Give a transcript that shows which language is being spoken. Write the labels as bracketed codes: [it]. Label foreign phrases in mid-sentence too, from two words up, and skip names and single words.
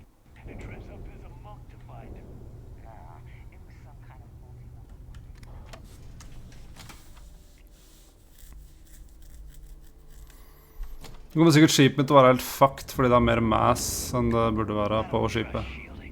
[en] They dress up as a monk to find him. It was some kind of [no] Nå kommer sikkert skipet mitt til å være helt fucked, fordi det er mer mass enn det burde være på skipet. [en] shielding.